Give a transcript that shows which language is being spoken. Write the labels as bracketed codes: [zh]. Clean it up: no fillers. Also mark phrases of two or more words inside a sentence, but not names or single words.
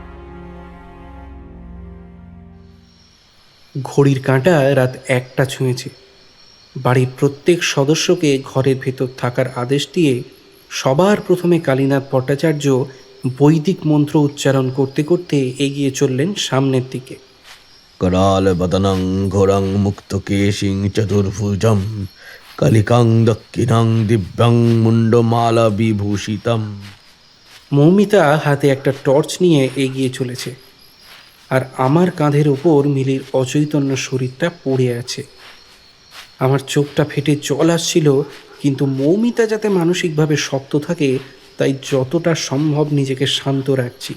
[bn] ঘড়ির কাঁটা রাত 1টা ছুঁয়েছে। বাড়ির প্রত্যেক সদস্যকে ঘরের ভেতর থাকার আদেশ দিয়ে সবার প্রথমে কালীনাথ ভট্টাচার্য বৈদিক মন্ত্র উচ্চারণ করতে করতে এগিয়ে চললেন সামনের দিকে। [sa] कराल बदनं घोरं मुक्तकेशिं चतुर्भुजं कलिकां दक्षिणां दिव्यां मुंडमाला विभूषितम्। [bn] মৌমিতা হাতে একটা টর্চ নিয়ে এগিয়ে চলেছে, আর আমার কাঁধের ওপর মিলির অচৈতন্য শরীরটা পড়ে আছে। আমার চোখটা ফেটে জল আসছিল, কিন্তু মৌমিতা যাতে মানসিকভাবে শক্ত থাকে তাই যতটা সম্ভব নিজেকে শান্ত রাখছি।